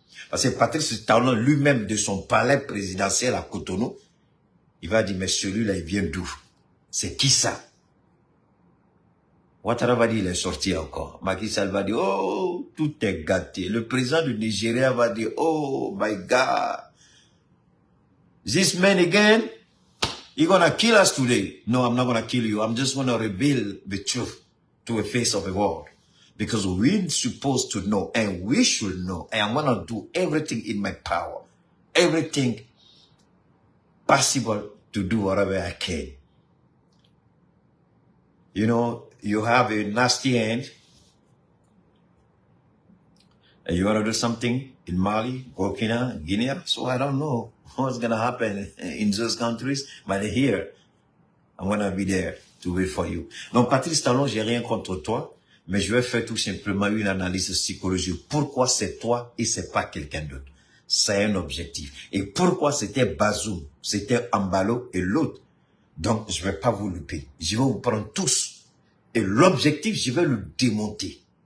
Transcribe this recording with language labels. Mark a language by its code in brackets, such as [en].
[fr] Parce que Patrice Talon lui-même de son palais présidentiel à Cotonou, il va dire, mais celui-là, il vient d'où? C'est qui ça? Ouattara va dire, il est sorti encore. Macky Sall va dire, oh, tout est gâté. Le président du Nigeria va dire, [en] oh my God. This man again, he's gonna kill us today. No, I'm not gonna kill you. I'm just gonna reveal the truth to the face of the world. Because we're supposed to know and we should know. And I'm gonna do everything in my power. Everything possible to do whatever I can. You know, you have a nasty end and you want to do something in Mali, Burkina, Guinea. So I don't know what's going to happen in those countries, but here, I'm going to be there to wait for you. [fr] Donc, Patrice Talon, j'ai rien contre toi, mais je vais faire tout simplement une analyse psychologique. Pourquoi c'est toi et c'est pas quelqu'un d'autre? C'est un objectif. Et pourquoi c'était Bazoum, c'était Ambalo et l'autre? Donc, je vais pas vous louper. Je vais vous prendre tous. Et l'objectif, je vais le démonter.